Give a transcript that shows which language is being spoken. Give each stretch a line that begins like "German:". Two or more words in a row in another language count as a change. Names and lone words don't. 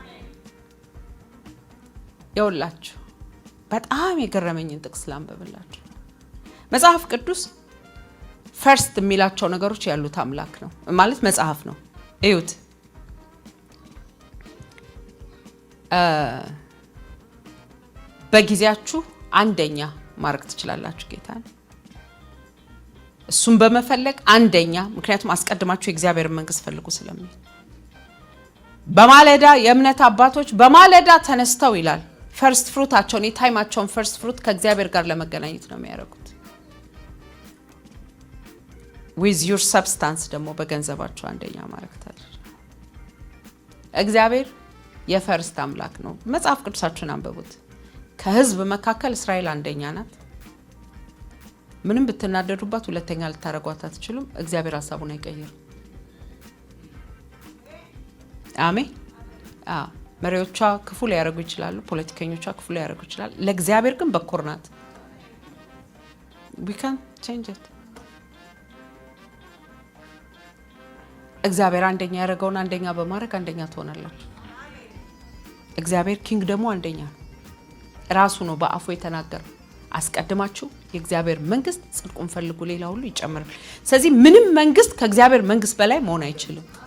Amharic: ይኸውላችሁ በጣም የገረመኝን ጥቅስ ላንብብላችሁ። መጽሐፍ ቅዱስ ፈርስት የሚላቸው ነገሮች ያሉት አምላክ ነው ማለት መጽሐፍ ነው። እዩት። በጊዜያችሁ አንደኛ ማድረግ ትችላላችሁ ጌታን። እሱን በመፈለግ አንደኛ፣ ምክንያቱም አስቀድማችሁ የእግዚአብሔር መንግስት ፈልጉ ስለሚል። በማለዳ የእምነት አባቶች በማለዳ ተነስተው ይላል ፈርስት ፍሩታቸውን የታይማቸውን
English: first fruit
Amharic: ከእግዚአብሔር ጋር ለመገናኘት ነው የሚያደርጉት።
English: with your substance
Amharic: ደግሞ በገንዘባችሁ አንደኛ ማድረግ ታዲያ እግዚአብሔር የፈርስት አምላክ ነው። መጽሐፍ ቅዱሳችሁን አንብቡት። ከህዝብ መካከል እስራኤል አንደኛ ናት። ምንም ብትናደዱባት ሁለተኛ ልታረጓት አትችሉም። እግዚአብሔር ሐሳቡን አይቀይርም። አሜን። መሪዎቿ ክፉ ሊያረጉ ይችላሉ፣ ፖለቲከኞቿ ክፉ ሊያረጉ ይችላሉ። ለእግዚአብሔር ግን በኩር ናት።
English: we can change it።
Amharic: እግዚአብሔር አንደኛ ያደረገውን አንደኛ በማድረግ አንደኛ ትሆናላችሁ። እግዚአብሔር ኪንግ ደግሞ አንደኛ ራሱ ነው በአፉ የተናገረው። አስቀድማችሁ የእግዚአብሔር መንግስት ጽድቁን ፈልጉ፣ ሌላ ሁሉ ይጨመራል። ስለዚህ ምንም መንግስት ከእግዚአብሔር መንግስት በላይ መሆን አይችልም።